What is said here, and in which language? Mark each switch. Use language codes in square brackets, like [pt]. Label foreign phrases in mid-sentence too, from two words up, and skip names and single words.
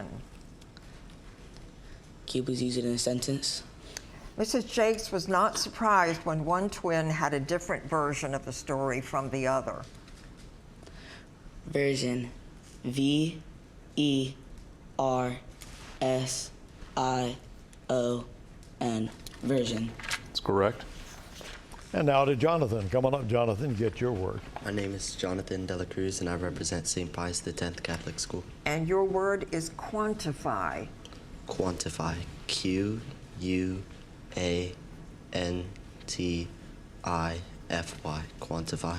[en] Can you please use it in a sentence? Mrs. Jakes was not surprised when one twin had a different version of the story from the other. Version. V-E-R-S-I-O-N. Version. That's correct. And now to Jonathan. Come on up, Jonathan, get your word. My name is Jonathan Dela Cruz, and I represent St. Pius X Catholic School. And your word is quantify. Quantify. Q-U-A-N-T-I-F-Y. Quantify.